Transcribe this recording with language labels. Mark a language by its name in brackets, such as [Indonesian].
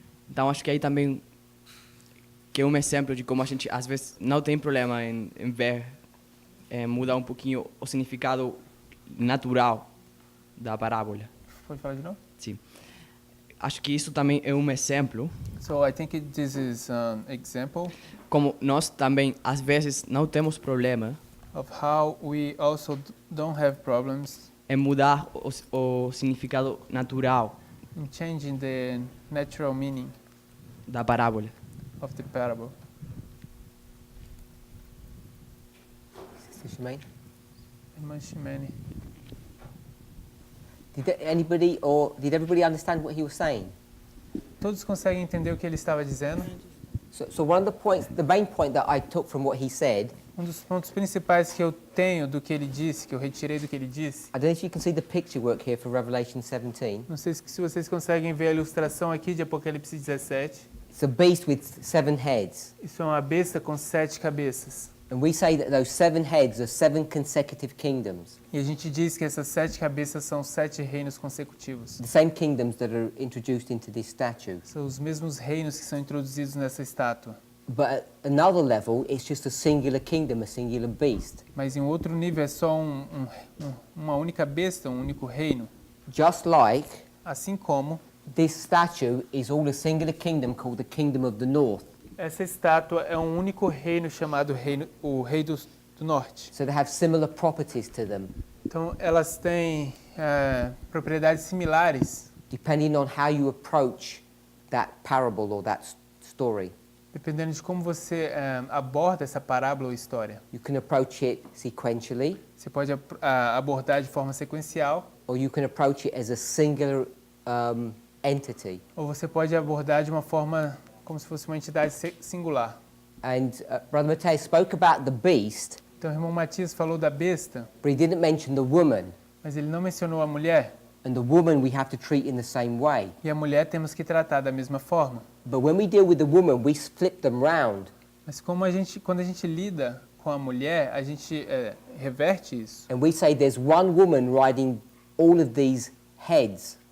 [Portuguese] Então acho que aí também que é um exemplo de como a gente às vezes não tem problema em ver mudar um pouquinho o significado natural da parábola. Pode falar de novo? Sim. Acho que isso também é um exemplo [English] So I think this is an example [Portuguese] como nós também às vezes não temos problema [English] of how we also don't have problems [Portuguese] em mudar o significado natural [English] in changing the natural meaning [Portuguese] da parábola. [English] of the parable. Sister Shemaine? [Portuguese] Irmã Ximene. [English] Did everybody understand what he was saying? [Portuguese] Todos conseguem entender o que ele estava dizendo? [English] So one of the points, the main point that I took from what he said, [Portuguese] Dos pontos principais que eu tenho do que ele disse, que eu retirei do que ele disse, [English] I don't know if you can see the picture work here for Revelation 17. [Portuguese] não sei se vocês conseguem ver a ilustração aqui de Apocalipse 17. [English] It's a beast with 7 heads. [Portuguese] Isso é uma besta com 7 cabeças. [English] And we say that those 7 heads are 7 consecutive kingdoms. [Portuguese] E a gente diz que essas 7 cabeças são 7 reinos consecutivos. [English] The same kingdoms that are introduced into this statue. [Portuguese] São os mesmos reinos que são introduzidos nessa estátua. [English] But at another level, it's just a singular kingdom, a singular beast. [Portuguese] Mas em outro nível é só uma única besta, um único reino. [English] Just like [Portuguese] Assim como [English] this statue is all a singular kingdom called the Kingdom of the North. [Portuguese] essa estátua é um único reino chamado o Rei do Norte. [English] So they have similar properties to them, [Portuguese] Então elas têm propriedades similares, [English] depending on how you approach that parable or that story. [Portuguese] dependendo de como você aborda essa parábola ou história. [English] You can approach it sequentially, [Portuguese] Você pode abordar de forma sequencial, [English] or you can approach it as a singular entity. [Portuguese] ou você pode abordar de uma forma como se fosse uma entidade singular. [English] And Brother Matteo spoke about the beast, [Portuguese] Então o irmão Matias falou da besta, [English] but he didn't mention the woman. [Portuguese] mas ele não mencionou a mulher. [English] And the woman we have to treat in the same way. [Portuguese] E a mulher temos que tratar da mesma forma. [English] But when we deal with the woman, we flip them round. [Portuguese] Mas quando a gente lida com a mulher, a gente reverte isso. [English] And we say there's one woman riding all of these heads.